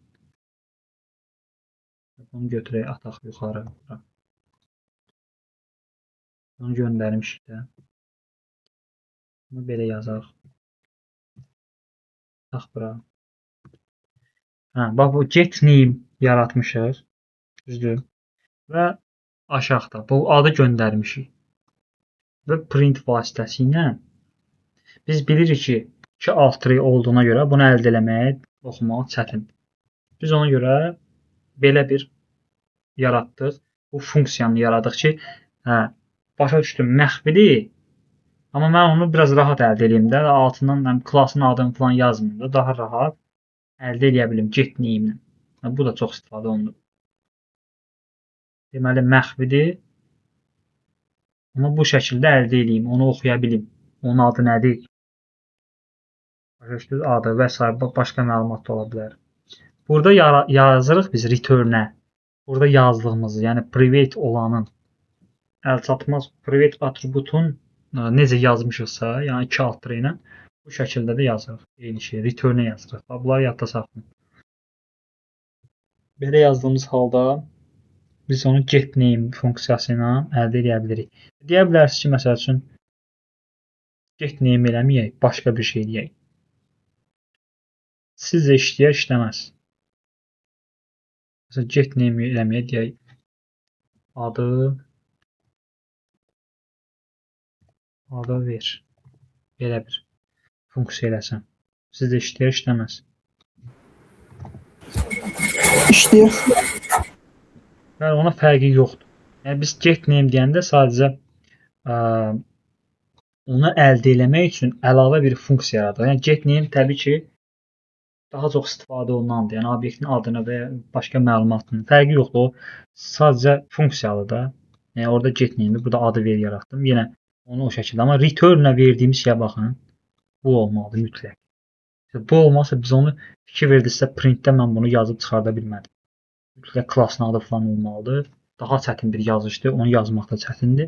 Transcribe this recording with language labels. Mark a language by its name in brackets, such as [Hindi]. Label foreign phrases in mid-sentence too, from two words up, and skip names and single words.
[Azerbaijani] Bunu götürək, ataq yuxarı. Bunu göndərmişik də. Bunu belə yazaq. Ataq bura. Bax bu get name yaratmışıq. Düzdür? Və aşağıda bu adı göndərmişik. Və print vasitəsilə biz bilirik ki, 2 alt tire olduğuna görə bunu əldə eləmək, oxumaq çətindir. Biz ona görə belə bir yaratdıq. Bu funksiyanı yaradıq ki, başa düşdüm, məxfidir. Amma mən onu biraz rahat əldə edeyim də, altından klassın adını falan yazmayım da, daha rahat əldə edə bilim get name-ilə. Bu da çox istifadə olunur. Deməli məxfidir. Amma bu şəkildə əldə edeyim, onu oxuya bilim. Onun adı nədir? Başa düşdünüz? Adı və s. başqa məlumat da ola bilər. Burada yazırıq biz return-ə. Burada yazdığımızı, yəni private olanın əlçatmaz private atributun necə yazmışıqsa, yəni 2 alt tire ilə bu şəkildə də yazırıq. Eyni şey, return-ə yazırıq. Bunları yadda saxlayın. Belə yazdığımız halda biz onu get name funksiyası ilə əldə edə bilirik. Deyə bilərsiniz ki, məsəl üçün get name eləməyək, başqa bir şey deyək. Sizcə işləyər, işləməz. Məsələn, get name eləməyə deyək. Adı ver. Belə bir funksiya eləsəm. Sizcə işləyər, işləməz. İşləyir. Yəni ona fərqi yoxdur. Yəni biz get name deyəndə sadəcə onu əldə eləmək üçün əlavə bir funksiya yaradırıq. Yəni get name təbii ki daha çox istifadə olunandır. Yəni obyektin adını və ya başqa məlumatını. Fərqi yoxdur. O sadəcə funksiyalı da. Yəni orada get name-dir. Burada adı ver yaratdım. Yenə onu o şəkildə. Amma return-ə verdiyimiz şeyə baxın. Bu olmalıdır mütləq. Bu olmazsa biz onu fikir verdiksə printdə mən bunu yazıb çıxarda bilmədim. Mütləq klassın adı falan olmalıdır. Daha çətin bir yazışdır. Onu yazmaq da çətindir.